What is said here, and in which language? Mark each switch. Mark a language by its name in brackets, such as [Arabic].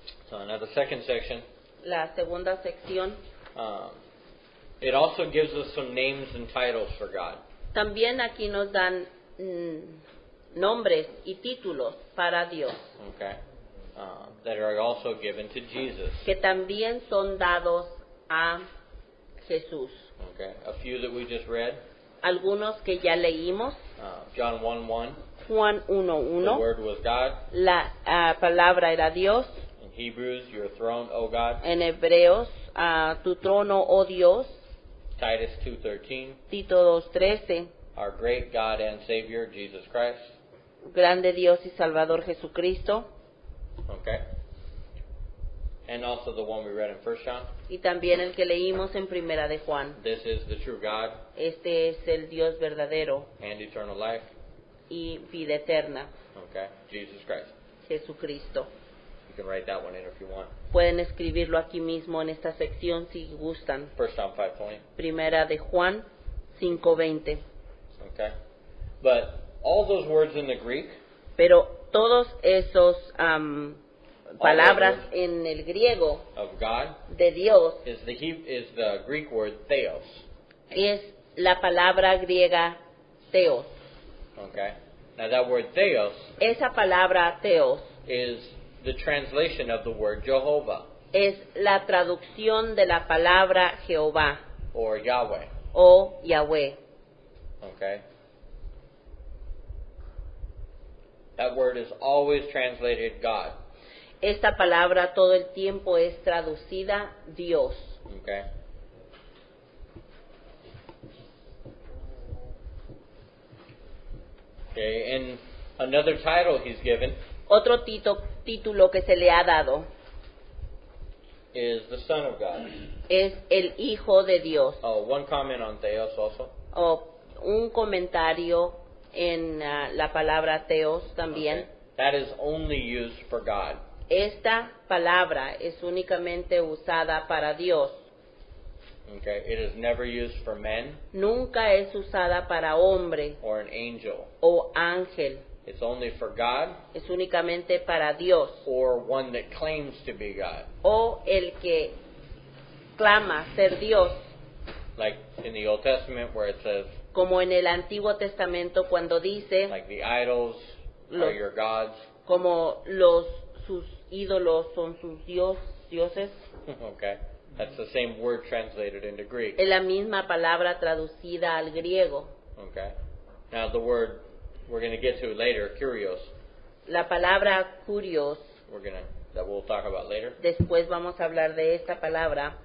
[English] So now the second section, [Spanish] La segunda sección [English] it also gives us some names and titles for God. [Spanish] también aquí nos dan nombres y títulos para Dios, [English] Okay. That are also given to Jesus. [Spanish] que también son dados a Jesús. [English] Okay. A few that we just read. [Spanish] algunos que ya leímos. [English] John 1:1. [Spanish] Juan [English] The [Spanish] 1:1. [English] Word was God. [Spanish] La palabra era Dios. [English] In Hebrews, your throne, O God. [Spanish] En Hebreos, tu trono, oh Dios. [English] Titus 2:13. [Spanish] Tito 2:13. [English] Our great God and Savior, Jesus Christ. [Spanish] Grande Dios y Salvador Jesucristo. [English] Okay. And also the one we read in 1 John. [Spanish] Y también el que leímos en Primera de Juan. [English] This is the true God [Spanish] Este es el Dios verdadero [English] and eternal life. [Spanish] y vida eterna, [English] Okay. Jesus Christ. [Spanish] Jesucristo. [English] You can write that one in if you want. [Spanish] Pueden escribirlo aquí mismo en esta sección si gustan. [English] 1 John 5:20. [Spanish] Primera de Juan 5:20. [English] Okay. But all those words in the Greek, [Spanish] Pero todos esos palabras en el griego [English] of God [Spanish] de Dios [English] is the Greek word theos. [Spanish] es la palabra griega theos. [English] Okay. Now that word theos [Spanish] Esa palabra theos [English] is the translation of the word Jehovah [Spanish] es la traducción de la palabra Jehová [English] or Yahweh. [Spanish] o Yahweh. [English] Okay. That word is always translated God. [Spanish] Esta palabra todo el tiempo es traducida Dios. [English] Okay. Okay, and another title he's given [Spanish] Otro título que se le ha dado [English] is the Son of God. [Spanish] es el Hijo de Dios. [English] One comment on theos also. [Spanish] O un comentario en la palabra theos también. [English] Okay. That is only used for God. [Spanish] Esta palabra es únicamente usada para Dios. [English] Okay. It is never used for men [Spanish] Nunca es usada para hombre [English] or an angel. [Spanish] o ángel. [English] It's only for God [Spanish] Es únicamente para Dios [English] or one that claims to be God. [Spanish] o el que clama ser Dios, [English] Like in the Old Testament where it says, [Spanish] como en el Antiguo Testamento cuando dice [English] like the idols are [Spanish] Los- [English] your gods. [Spanish] como sus ídolos son sus dioses. [English] Okay. That's the same word translated into Greek. [Spanish] Es la misma palabra traducida al griego. [English] Okay. Now the word we're going to get to later, kurios, [Spanish] La palabra curios, [English] that we'll talk about later. [Spanish] después vamos a hablar de esta palabra.